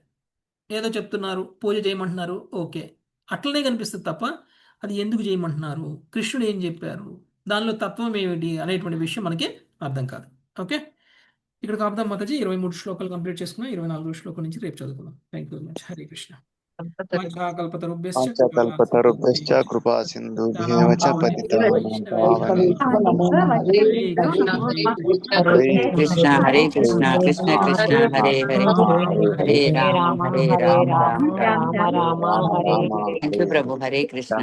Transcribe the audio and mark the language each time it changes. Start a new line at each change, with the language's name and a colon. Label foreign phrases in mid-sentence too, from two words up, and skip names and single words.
Telugu: ఏదో చెప్తున్నారు, పూజ చేయమంటున్నారు, ఓకే, అట్లనే కనిపిస్తుంది తప్ప అది ఎందుకు చేయమంటున్నారు, కృష్ణుడు ఏం చెప్పారు, దానిలో తత్వం ఏమిటి అనేటువంటి విషయం మనకి అర్థం కాదు. ఓకే, ఇక్కడ కాపుదాం మాతాజీ. 23 శ్లోకాలు కంప్లీట్ చేసుకున్నాం. 24 శ్లోకం నుంచి రేపు చదువుకుందాం.
English: Thank you very much.
Sanskrit: హరే కృష్ణ. వాంఛాకల్పతరుభ్యశ్చ కృపా సింధుభ్యేవ చ పతితానాం హరే కృష్ణ హరే కృష్ణ కృష్ణ కృష్ణ హరే హరే హరే రామ హరే రామ రామ రామ హరే హరే.
English: Thank you ప్రభు.
Sanskrit: హరే కృష్ణ.